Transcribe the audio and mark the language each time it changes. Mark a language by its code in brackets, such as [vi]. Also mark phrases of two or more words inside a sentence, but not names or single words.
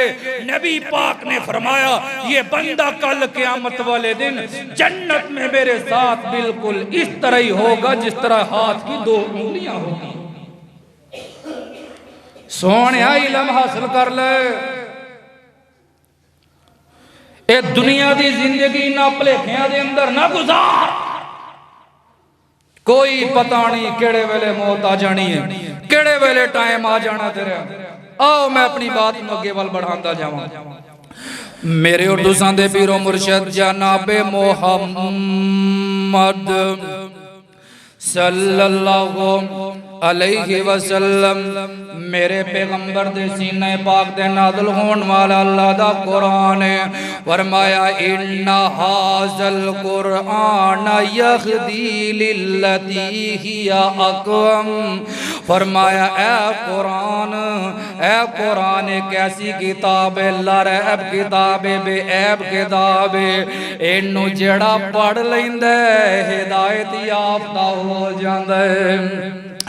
[ur] نبی پاک نے فرمایا یہ بندہ کل قیامت والے دن جنت میں میرے ساتھ بالکل اس طرح ہی ہوگا جس طرح ہاتھ کی 2 انگلیاں ہوتی. [pa] ਸੋਹਣੇ ਇਲਮ ਹਾਸਿਲ ਕਰ ਲੈ। ਏ ਦੁਨੀਆ ਕੀ ਜ਼ਿੰਦਗੀ ਨਾ ਭੁਲੇਖਿਆਂ ਦੇ ਅੰਦਰ ਨਾ ਗੁਜ਼ਾਰ, ਕੋਈ ਪਤਾ ਨਹੀਂ ਕਿਹੜੇ ਵੇਲੇ ਮੌਤ ਆ ਜਾਣੀ ਹੈ, ਕਿਹੜੇ ਵੇਲੇ ਟਾਈਮ ਆ ਜਾਣਾ ਤੇਰੇ। ਆਓ ਮੈਂ ਅਪਣੀ ਬਾਤ ਅੱਗੇ ਵੱਲ ਬੜ੍ਹਾਤਾ ਜਾਵਾਂ। ਮੇਰੇ ਔਰ ਤੁਸਾਂ ਦੇ ਪੀਰੋ ਮੁਰਸ਼ਿਦ ਜਨਾਬੇ ਮੋਹੰਮਦ [ar] صلى الله عليه وسلم [pa] ਮੇਰੇ ਪੈਗ਼ੰਬਰ ਦੇ ਸੀਨੇ ਪਾਕ ਦੇ ਨਾਜ਼ਿਲ ਹੋਣ ਵਾਲਾ ਅੱਲਾਹ ਦਾ ਕੁਰਾਨ ਹੈ। [ar] فرمایا إن هذا القرآن يهدي للتي هي أقوم. [pa] ਫ਼ਰਮਾਇਆ ਏ ਕੁਰਾਨ ਇੱਕ ਐਸੀ ਕਿਤਾਬ ਹੈ, ਲਾਰੈਬ ਕਿਤਾਬ ਹੈ, ਬੇਐਬ ਕਿਤਾਬ ਹੈ, ਇਹਨੂੰ ਜਿਹੜਾ ਪੜ੍ਹ ਲੈਂਦਾ ਹਿਦਾਇਤ ਯਾਫ਼ਤਾ ਹੋ ਜਾਂਦਾ ਹੈ।